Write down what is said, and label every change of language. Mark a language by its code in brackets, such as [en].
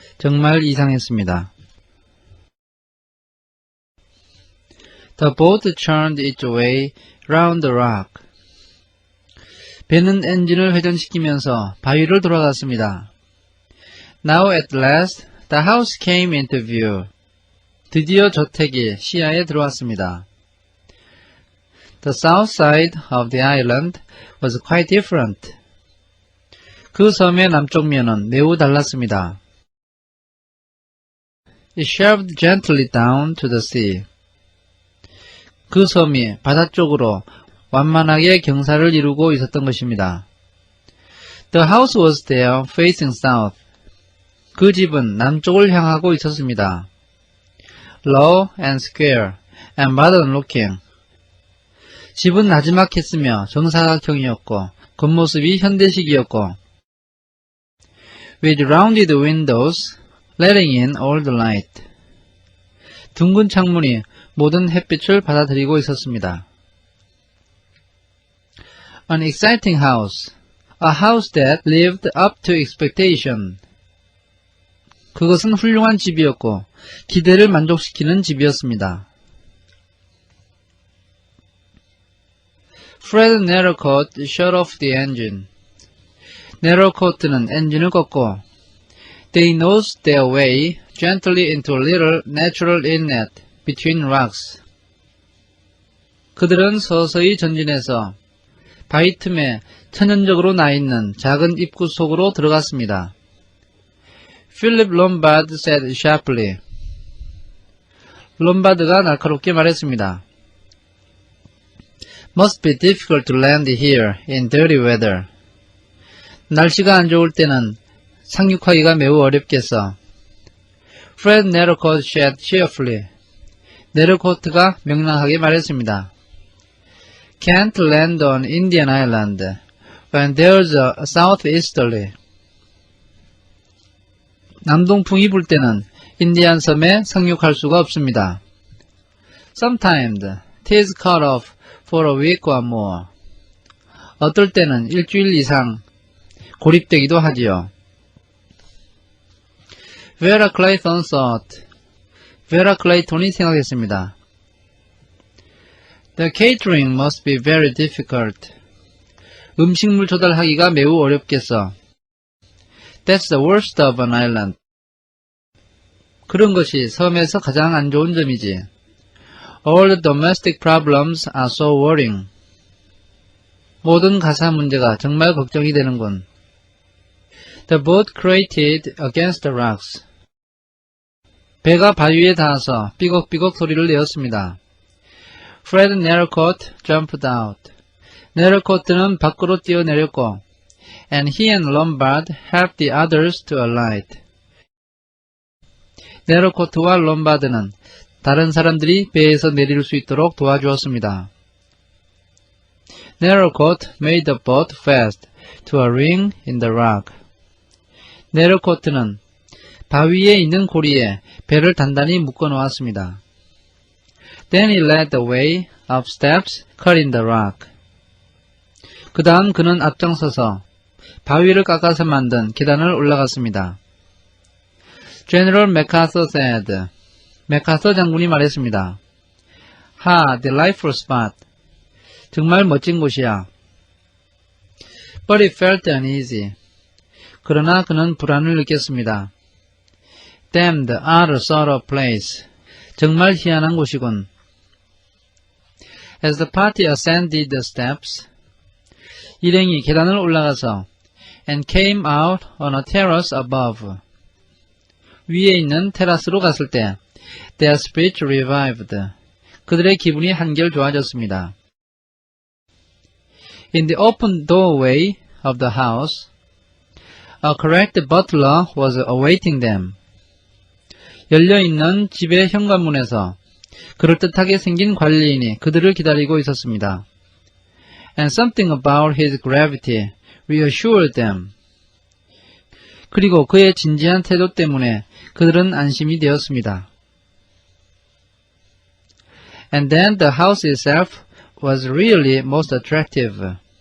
[ko] 정말 이상했습니다. [en] The boat churned its way round the rock. [ko] 배는 엔진을 회전시키면서 바위를 돌아갔습니다. [en] Now at last the house came into view. [ko] 드디어 저택이 시야에 들어왔습니다. [en] The south side of the island was quite different. [ko] 그 섬의 남쪽 면은 매우 달랐습니다. [en] It shelved gently down to the sea. [ko] 그 섬이 바다 쪽으로 완만하게 경사를 이루고 있었던 것입니다. [en] The house was there facing south. [ko] 그 집은 남쪽을 향하고 있었습니다. [en] Low and square and modern looking. [ko] 집은 나지막했으며 정사각형이었고 겉모습이 현대식이었고 [en] with rounded windows letting in all the light. [ko] 둥근 창문이 모든 햇빛을 받아들이고 있었습니다. [en] An exciting house. A house that lived up to expectation. [ko] 그것은 훌륭한 집이었고 기대를 만족시키는 집이었습니다. [en] Fred Narracott shut off the engine. [ko] Narracott는 엔진을 껐고 [en] They nosed their way gently into a little natural inlet between rocks. [ko] 그들은 서서히 전진해서 바위 틈에 천연적으로 나있는 작은 입구 속으로 들어갔습니다. [en] Philip Lombard said sharply. [ko] 롬바드가 날카롭게 말했습니다. [en] Must be difficult to land here in dirty weather. [ko] 날씨가 안 좋을 때는 상륙하기가 매우 어렵겠어. [en] Fred Narracott said cheerfully. [ko] 네르코트가 명랑하게 말했습니다. [en] Can't land on Indian Island when there's a southeasterly. [ko] 남동풍이 불 때는 인디안 섬에 상륙할 수가 없습니다. [en] Sometimes tis cut off for a week or more. [ko] 어떨 때는 일주일 이상 고립되기도 하지요. [en] Vera Clayton thought. [ko] Vera Clayton이 생각했습니다. [en] The catering must be very difficult. [ko] 음식물 조달하기가 매우 어렵겠어. [en] That's the worst of an island. [ko] 그런 것이 섬에서 가장 안 좋은 점이지. [en] All the domestic problems are so worrying. [ko] 모든 가사 문제가 정말 걱정이 되는군. [en] The boat grated against the rocks. [ko] 배가 바위에 닿아서 삐걱삐걱 소리를 내었습니다. [en] Fred Narrowcoat jumped out. [ko] Narrowcoat는 밖으로 뛰어내렸고, [en] and he and Lombard helped the others to alight. [ko] Narrowcoat와 롬바드는 다른 사람들이 배에서 내릴 수 있도록 도와주었습니다. [en] Narrowcoat made the boat fast to a ring in the rock. [ko] Narrowcoat는 바위에 있는 고리에 배를 단단히 묶어 놓았습니다. [en] Then he led the way up steps cut in the rock. [ko] 그 다음 그는 앞장서서 바위를 깎아서 만든 계단을 올라갔습니다. [en] General MacArthur said. [ko] 맥카서 장군이 말했습니다. [en] Ha, delightful spot. [ko] 정말 멋진 곳이야. [en] But he felt uneasy. [ko] 그러나 그는 불안을 느꼈습니다. [en] Damned odd sort of place. [ko] 정말 희한한 곳이군. [en] As the party ascended the steps, [ko] 일행이 계단을 올라가서 [en] and came out on a terrace above. [ko] 위에 있는 테라스로 갔을 때 [en] their spirit revived. [ko] 그들의 기분이 한결 좋아졌습니다. [en] In the open doorway of the house, a correct butler was awaiting them. [ko] 열려있는 집의 현관문에서 그럴듯하게 생긴 관리인이 그들을 기다리고 있었습니다. [en] And something about his gravity reassured them. [ko] 그리고 그의 진지한 태도 때문에 그들은 안심이 되었습니다. [en] And then the house itself was really most attractive.